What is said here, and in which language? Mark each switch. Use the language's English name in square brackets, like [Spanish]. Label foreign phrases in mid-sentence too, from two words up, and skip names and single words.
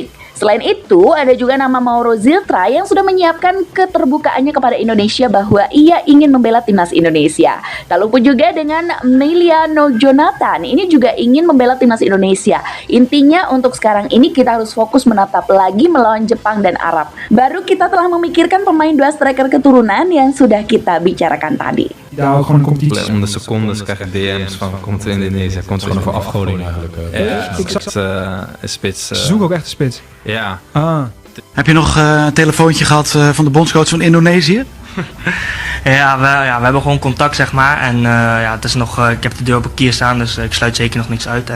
[Indonesian] Selain itu, ada juga nama Mauro Ziltra yang sudah menyiapkan keterbukaannya kepada Indonesia bahwa ia ingin membela timnas Indonesia. Tak lupa juga dengan Emiliano Jonathan, ini juga ingin membela timnas Indonesia. Intinya untuk sekarang ini kita harus fokus menatap lagi melawan Jepang dan Arab. Baru kita telah memikirkan pemain 2 striker keturunan yang sudah kita bicarakan tadi. [Dutch] Daar gewoon een competitie. Om de secondes krijg ik DM's van komt er Indonesië, komt er Gewoon voor afgoding eigenlijk. ik zag een spits. Ze zoeken ook echt een spits. Ja. Heb je nog een telefoontje gehad van de bondscoach van Indonesië? Ja, we hebben gewoon contact, zeg maar. En het is nog, ik heb de deur op een kier staan, dus ik sluit zeker nog niks uit.